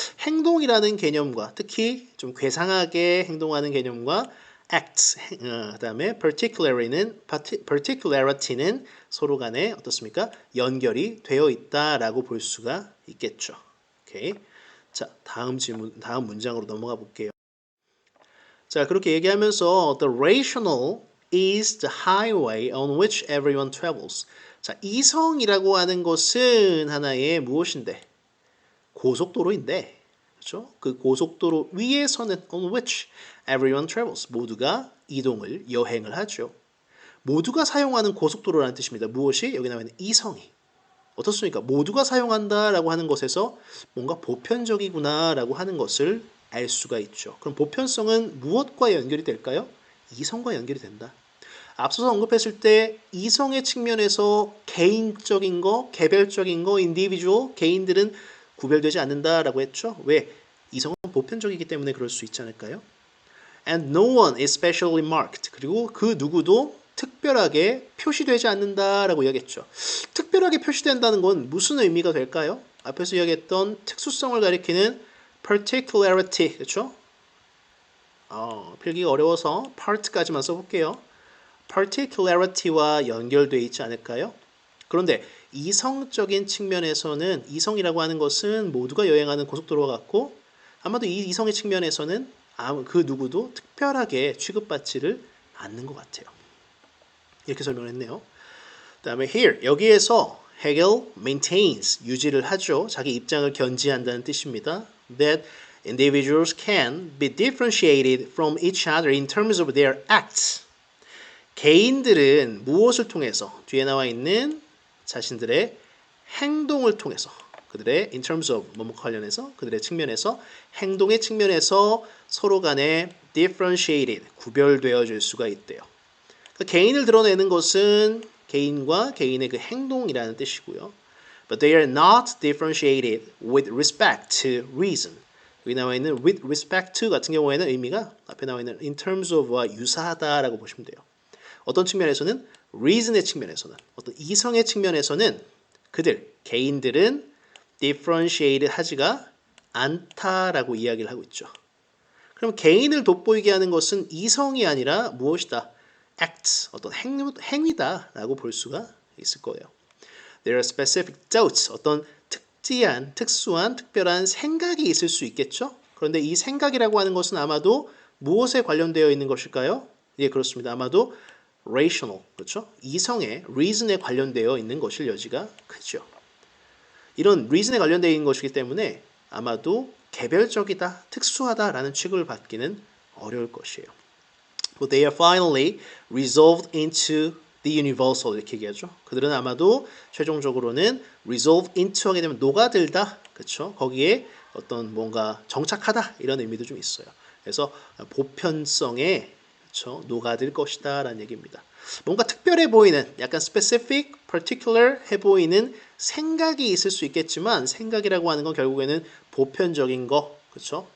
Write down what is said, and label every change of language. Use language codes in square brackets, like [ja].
[ko] 행동이라는 개념과 특히 좀 괴상하게 행동하는 개념과 act, 그 다음에 particularity는 서로 간에 어떻습니까? 연결이 되어 있다라고 볼 수가 있겠죠. 오케이. 자, 다음 문장으로 넘어가 볼게요. 자, 그렇게 얘기하면서 [en] the rational is the highway on which everyone travels. [ko] 자, 이성이라고 하는 것은 하나의 무엇인데? 고속도로인데, 그렇죠? 그 고속도로 위에서는 [en] on which everyone travels. [ko] 모두가 이동을, 여행을 하죠. 모두가 사용하는 고속도로라는 뜻입니다. 무엇이? 여기 나와 있는 이성이. 어떻습니까? 모두가 사용한다라고 하는 것에서 뭔가 보편적이구나라고 하는 것을 알 수가 있죠. 그럼 보편성은 무엇과 연결이 될까요? 이성과 연결이 된다. 앞서서 언급했을 때 이성의 측면에서 개인적인 거, 개별적인 거, individual, 개인들은 구별되지 않는다라고 했죠. 왜? 이성은 보편적이기 때문에 그럴 수 있지 않을까요? [en] And no one is specially marked. [ko] 그리고 그 누구도 특별하게 표시되지 않는다라고 이야기했죠. 특별하게 표시된다는 건 무슨 의미가 될까요? 앞에서 이야기했던 특수성을 가리키는 particularity, 그렇죠? 필기가 어려워서 part까지만 써볼게요. particularity와 연결되어 있지 않을까요? 그런데 이성적인 측면에서는 이성이라고 하는 것은 모두가 여행하는 고속도로와 같고 아마도 이 이성의 측면에서는 그 누구도 특별하게 취급받지를 않는 것 같아요. 이렇게 설명을 했네요. 그 다음에 here, 여기에서 [en] Hegel maintains, [ko] 유지를 하죠. 자기 입장을 견지한다는 뜻입니다. [en] That individuals can be differentiated from each other in terms of their acts. [ko] 개인들은 무엇을 통해서 뒤에 나와 있는 자신들의 행동을 통해서 그들의 in terms of 뭐뭐 관련해서 그들의 측면에서 행동의 측면에서 서로 간에 differentiated 구별되어질 수가 있대요. 그러니까 개인을 드러내는 것은 개인과 개인의 그 행동이라는 뜻이고요. [en] But they are not differentiated with respect to reason. [ko] 여기 나와 있는 with respect to 같은 경우에는 의미가 앞에 나와 있는 in terms of와 유사하다라고 보시면 돼요. 어떤 측면에서는 reason의 측면에서는 어떤 이성의 측면에서는 그들, 개인들은 differentiate 하지가 않다라고 이야기를 하고 있죠. 그럼 개인을 돋보이게 하는 것은 이성이 아니라 무엇이다? act, 어떤 행위다라고 볼 수가 있을 거예요. [en] There are specific doubts, [ko] 어떤 특수한, 특별한 생각이 있을 수 있겠죠? 그런데 이 생각이라고 하는 것은 아마도 무엇에 관련되어 있는 것일까요? 예, 그렇습니다. 아마도 rational, 그렇죠? 이성의 reason에 관련되어 있는 것일 여지가 크죠. 이런 reason에 관련되어 있는 것이기 때문에 아마도 개별적이다, 특수하다라는 취급을 받기는 어려울 것이에요. [en] But they are finally resolved into the universal [ko] 이렇게 얘기하죠. 그들은 아마도 최종적으로는 resolve into 하게 되면 녹아들다, 그렇죠? 거기에 어떤 뭔가 정착하다 이런 의미도 좀 있어요. 그래서 보편성에 그렇죠? 녹아들 것이다라는 얘기입니다. 뭔가 특별해 보이는, 약간 specific, particular 해 보이는 생각이 있을 수 있겠지만 생각이라고 하는 건 결국에는 보편적인 거, 그렇죠?